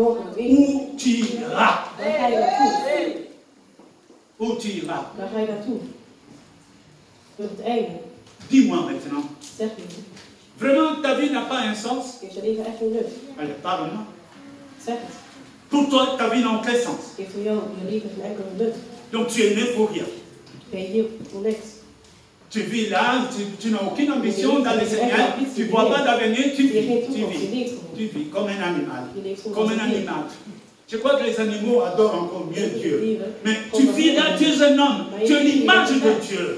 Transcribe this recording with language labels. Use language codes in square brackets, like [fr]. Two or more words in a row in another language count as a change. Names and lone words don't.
[fr] Où tu iras? Où tu iras? Dis-moi maintenant. Vraiment, ta vie n'a pas un sens? Allez, parle-moi. Pour toi, ta vie n'a aucun sens. [nl] heeft voor jou je leven geen enkele nut. [fr] Donc tu es né pour rien. [nl] Ben je hier voor niks. [fr] Tu vis là, tu n'as aucune ambition dans le Seigneur, tu ne vois pas d'avenir, tu vis comme un animal. Comme un animal. Je crois que les animaux adorent encore mieux Dieu. Mais tu vis là, tu es un homme, tu es l'image de Dieu.